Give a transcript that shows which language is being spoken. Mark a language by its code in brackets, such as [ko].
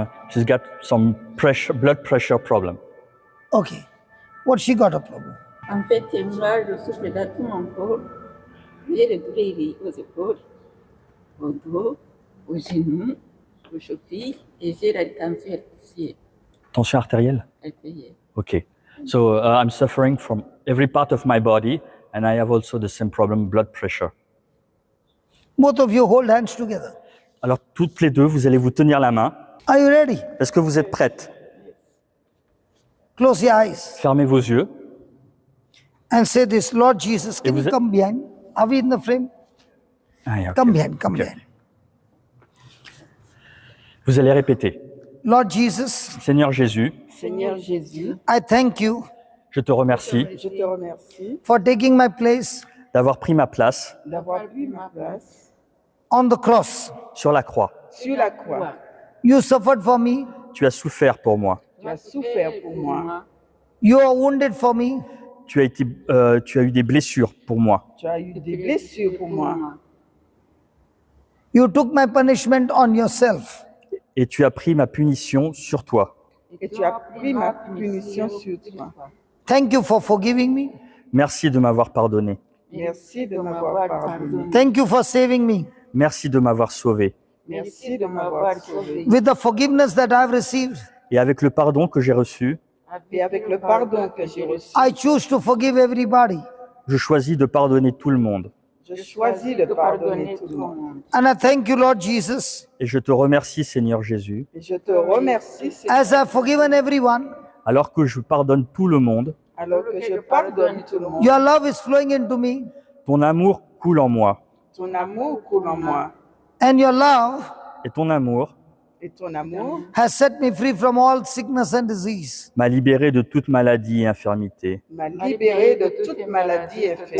[en] She's got some blood pressure problem. Okay. What she got a problem? [fr] En fait, moi, je souffre de tout mon corps. J'ai des douleurs aux épaules, au dos, aux genoux, aux chevilles, et j'ai la tension artificielle. Tension artérielle? Okay. [en] So I'm suffering from every part of my body, and I have also the same problem, blood pressure. Both of you hold hands together. [fr] Alors, toutes les deux, vous allez vous tenir la main. [en] Are you ready? [fr] Est-ce que vous êtes prêtes? [en] Close your eyes [fr] Fermez vos yeux. [en] and say this, Lord Jesus. Can [fr] vous [en] you [fr] êtes- [en] come behind? Are we in the frame? Ah, yeah, okay. Come behind. Come behind. [fr] Vous allez répéter. [en] Lord Jesus, [fr] Seigneur Jésus, Seigneur Jésus, [en] I thank you [fr] je te remercie je te remercie [en] for taking my place [fr] d'avoir pris ma place d'avoir pris ma place [en] on the cross. [fr] sur la croix. sur la croix. [en] You suffered for me. [fr] Tu as souffert pour moi. Tu as souffert pour moi. [en] You are wounded for me. [fr] Tu as eu des blessures pour moi. Tu as eu des blessures pour moi. [en] You took my punishment on yourself. [fr] Et tu as pris ma punition sur toi. Et tu as pris ma punition sur toi. [en] Thank you for forgiving me. [fr] Merci de m'avoir pardonné. Merci de m'avoir pardonné. [en] Thank you for saving me. [fr] Merci de m'avoir sauvé. Merci de m'avoir sauvé. [en] With the forgiveness that I've received, [fr] Et avec le pardon que j'ai reçu, Et avec le pardon que j'ai reçu, [en] I choose to forgive everybody. [fr] je choisis de pardonner tout le monde. je choisis de pardonner tout le monde. [en] And I thank you, Lord Jesus, [fr] Et je te remercie, Seigneur Jésus, Et je te remercie, Seigneur, [en] as I've forgiven everyone. [fr] alors que je pardonne tout le monde, alors que je pardonne tout le monde. [en] Your love is flowing into me, [fr] ton amour coule en moi. Ton amour coule en moi. [en] and your love [fr] Et ton amour Et ton amour [en] has set me free from all sickness and disease. [fr] m'a libéré de toute maladie et infirmité. m'a libéré de toute maladie et fait.